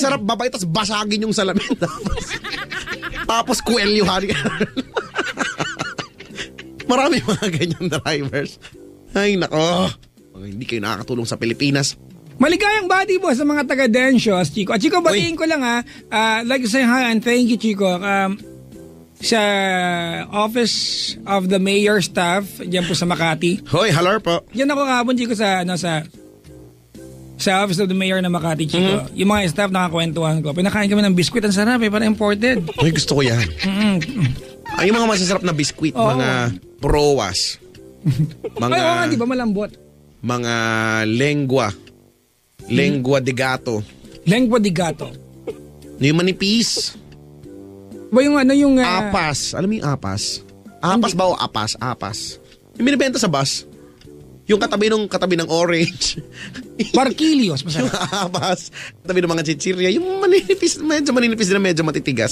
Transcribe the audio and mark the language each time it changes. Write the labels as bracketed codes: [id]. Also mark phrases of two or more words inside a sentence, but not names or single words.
[tl] sarap babay, tapos basagin yung salamin. Tapos kuwelyuhan. Marami mga ganyan drivers. Ay, nako. Hindi kayo nakakatulong sa Pilipinas. Maligayang bati po sa mga taga-Densios, Chico. At Chico, batiin ko lang [en] like to say hi and thank you, [tl] Chico. Sa Office of the Mayor staff, diyan po sa Makati. Hoy, hello po. Diyan ako kahapon, Chico, sa Office of the Mayor na Makati, Chico. Yung mga staff nakakwentuhan ko. Pinakain kami ng biskwit, ang sarap para imported. Hoy, gusto ko yan. Ay, yung mga masasarap na biskwit, mga prowas. Ay, oo nga, di ba malambot? Mga lengua de gato. Lengua de gato. Yung manipis. Ba yung yung... apas. Alam mo yung apas? Apas ba o apas? Apas. Yung binibenta sa bus. Yung katabi ng orange. Barquilios. Yung apas. Katabi ng mga chichirya. Yung medyo maninipis na medyo matitigas.